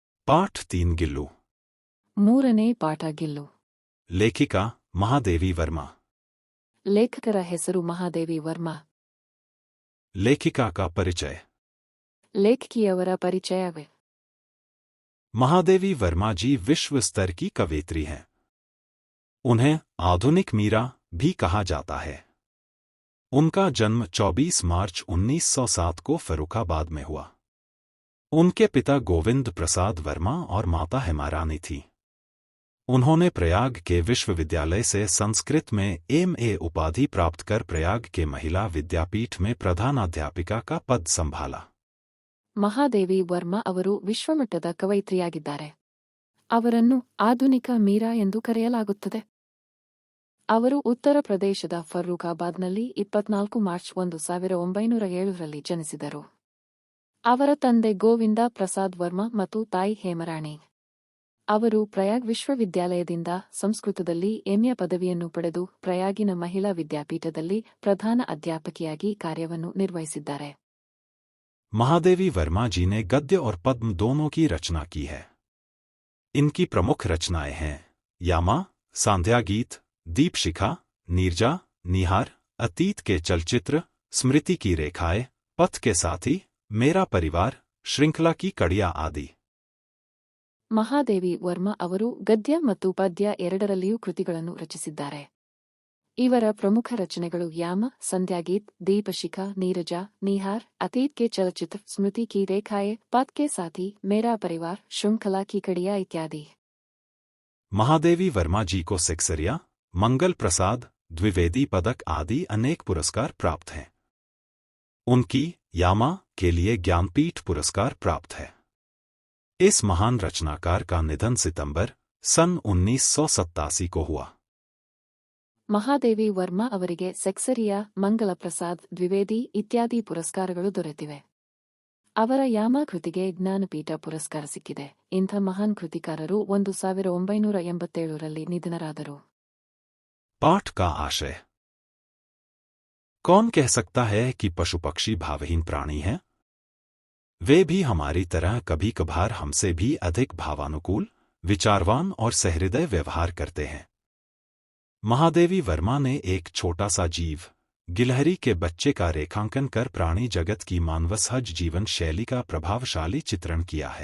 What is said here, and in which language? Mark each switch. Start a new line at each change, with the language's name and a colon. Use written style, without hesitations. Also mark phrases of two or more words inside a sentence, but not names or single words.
Kannada: ಪಾಠ 3 ಗಿಲ್ಲು. ಮೂರನೇ ಪಾಠ ಗಿಲ್ಲು. ಲೇಖಿಕಾ ಮಹಾದೇವಿ ವರ್ಮಾ. ಲೇಖಕರ ಹೆಸರು ಮಹಾದೇವಿ ವರ್ಮಾ.
Hindi: लेखिका का परिचय.
Kannada: ಲೇಖಕಿಯವರ ಪರಿಚಯವೇ.
Hindi: महादेवी वर्मा जी विश्व स्तर की कवयित्री हैं. उन्हें आधुनिक मीरा भी कहा जाता है. उनका जन्म 24 मार्च 1907 को फर्रुखाबाद में हुआ. उनके पिता गोविंद प्रसाद वर्मा और माता हेमारानी थी. उन्होंने प्रयाग के विश्वविद्यालय से संस्कृत में एमए उपाधि प्राप्त कर प्रयाग के महिला विद्यापीठ में प्रधानाध्यापिका का पद संभाला.
Kannada: ಮಹಾದೇವಿ ವರ್ಮಾ ಅವರು ವಿಶ್ವಮಟ್ಟದ ಕವಯಿತ್ರಿಯಾಗಿದ್ದಾರೆ. ಅವರನ್ನು ಆಧುನಿಕ ಮೀರಾ ಎಂದು ಕರೆಯಲಾಗುತ್ತದೆ. ಅವರು ಉತ್ತರ ಪ್ರದೇಶದ ಫರ್ರುಖಾಬಾದ್ನಲ್ಲಿ 24 ಮಾರ್ಚ್ 1907ರಲ್ಲಿ ಜನಿಸಿದರು. ಅವರ ತಂದೆ ಗೋವಿಂದ ಪ್ರಸಾದ್ ವರ್ಮಾ ಮತ್ತು ತಾಯಿ ಹೇಮರಾಣಿ. ಅವರು ಪ್ರಯಾಗ್ ವಿಶ್ವವಿದ್ಯಾಲಯದಿಂದ ಸಂಸ್ಕೃತದಲ್ಲಿ ಎಂಎ ಪದವಿಯನ್ನು ಪಡೆದು ಪ್ರಯಾಗಿನ ಮಹಿಳಾ ವಿದ್ಯಾಪೀಠದಲ್ಲಿ ಪ್ರಧಾನ ಅಧ್ಯಾಪಕಿಯಾಗಿ ಕಾರ್ಯವನ್ನು ನಿರ್ವಹಿಸಿದ್ದಾರೆ.
Hindi: महादेवी वर्मा जी ने गद्य और पद्म दोनों की रचना की है. इनकी प्रमुख रचनाएं हैं यामा, सांध्या गीत, दीपशिखा, नीरजा, निहार, अतीत के चलचित्र, स्मृति की रेखाएं, पथ के साथी, मेरा परिवार, श्रृंखला की कड़ियां आदि.
Kannada: ಮಹಾದೇವಿ ವರ್ಮಾ ಅವರು ಗದ್ಯ ಮತ್ತು ಪದ್ಯ ಎರಡರಲ್ಲಿಯೂ ಕೃತಿಗಳನ್ನು ರಚಿಸಿದ್ದಾರೆ. ಇವರ ಪ್ರಮುಖ ರಚನೆಗಳು ಯಾಮ, ಸಂಧ್ಯಾಗೀತ್, ದೀಪಶಿಖಾ, ನೀರಜಾ, ನಿಹಾರ್, ಅತೀತ್ ಕೆ ಚಲಚಿತ್ರ, ಸ್ಮೃತಿ ಕಿ ರೇಖಾಯೆ, ಪಥ್ ಕೆ ಸಾಥಿ, ಮೇರಾ ಪರಿವಾर,
Hindi: श्रृंखला की कड़ियां इत्यादि. महादेवी वर्मा जी को सेक्सरिया, मंगल प्रसाद, द्विवेदी पदक आदि अनेक पुरस्कार प्राप्त हैं. उनकी यामा के लिए ज्ञानपीठ पुरस्कार प्राप्त है. इस महान रचनाकार का निधन सितंबर सन 1987 को हुआ.
Kannada: ಮಹಾದೇವಿ ವರ್ಮಾ ಅವರಿಗೆ ಸೆಕ್ಸರಿಯಾ, ಮಂಗಲ ಪ್ರಸಾದ್, ದ್ವಿವೇದಿ ಇತ್ಯಾದಿ ಪುರಸ್ಕಾರಗಳು ದೊರೆತಿವೆ. ಅವರ ಯಾಮ ಕೃತಿಗೆ ಜ್ಞಾನಪೀಠ ಪುರಸ್ಕಾರ ಸಿಕ್ಕಿದೆ. ಇಂಥ ಮಹಾನ್ ಕೃತಿಕಾರರು 1987ರಲ್ಲಿ ನಿಧನರಾದರು.
Hindi: पाठ का आशय. कौन कह सकता है कि पशु पक्षी भावहीन प्राणी हैं? वे भी हमारी तरह कभी कभार हमसे भी अधिक भावानुकूल, विचारवान और सहृदय व्यवहार करते हैं. महादेवी वर्मा ने एक छोटा सा जीव गिलहरी के बच्चे का रेखांकन कर प्राणी जगत की मानवसहज जीवन शैली का प्रभावशाली चित्रण किया है.